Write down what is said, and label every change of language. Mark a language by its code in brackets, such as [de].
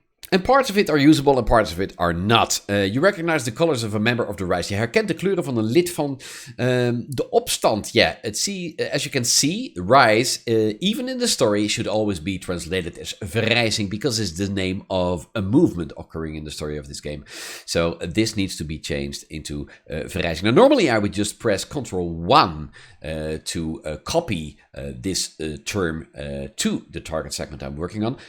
[en] En parts of it are usable and parts of it are not. You recognize the colors of a member of the Rise. [nl] Je herkent de kleuren van een lid van de opstand. [en] Yeah, as you can see, Rise, even in the story, should always be translated as verrijzing because it's the name of a movement occurring in the story of this game. So this needs to be changed into verrijzing. Now, normally I would just press Ctrl-1 to copy this term to the target segment I'm working on.